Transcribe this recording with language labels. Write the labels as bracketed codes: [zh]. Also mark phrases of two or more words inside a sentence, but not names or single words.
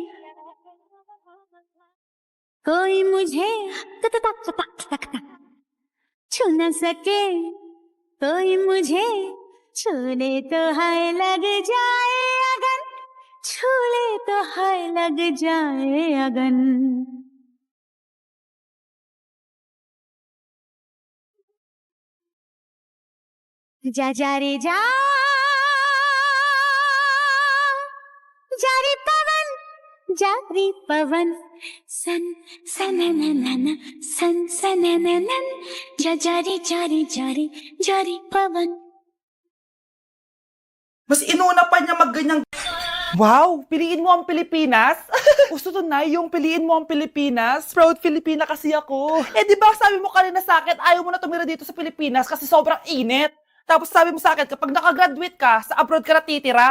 [hi] कोई मुझे छू न सके कोई मुझे छूले तो हाय लग जाए अगन छूले तो हाय लग जाए अगन जा जा रे जा जारी पवन सन सनननन सन सनननन जा जारी जारी जारी जारी पवन. [tl] Mas inuna pa niya magganyang... Wow! Piliin mo ang Pilipinas? Gusto to na yung piliin mo ang Pilipinas? Proud Filipina kasi ako. Di ba sabi mo kanina sa akin, ayaw mo na tumira dito sa Pilipinas kasi sobrang init. Tapos sabi mo sa akin, kapag nakagraduate ka, sa abroad ka na titira.